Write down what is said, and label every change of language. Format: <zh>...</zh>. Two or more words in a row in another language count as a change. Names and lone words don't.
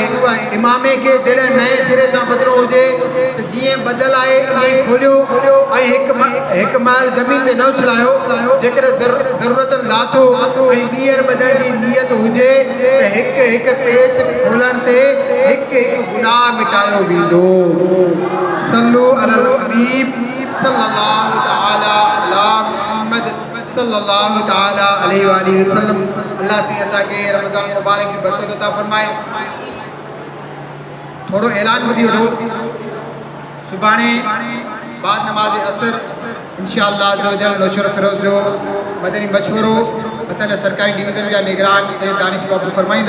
<sd>इमामे खे जॾहिं नए सिरे सां ॿधणो हुजे त जीअं ॿधल आहे ईअं ई खोलियो ऐं हिकु माइल ज़मीन ते न उछलायो। जेकर ज़रूरत लाथो ऐं ॿीहर ॿधण जी नियत हुजे त हिकु पेच खोलण ते हिकु गुनाह मिटायो वेंदो।</sd> <ar>صلوا على الحبيب صلى الله تعالى على محمد صلى الله تعالى عليه وسلم.</ar> <sd>अल्लाह से असांखे रमज़ान मुबारक की बरकत अता फरमाए। थोड़ो ऐलान ॿुधी वठो, सुभाणे बाद नमाज असर</sd> <ar>إن شاء الله عز وجل</ar> <sd>नौशर फिरोज़ जो मदनी मशवरो असांजा सरकारी डिवीज़न जा निगरान सैयद दानिश बाबू फरमाईंदा।</sd>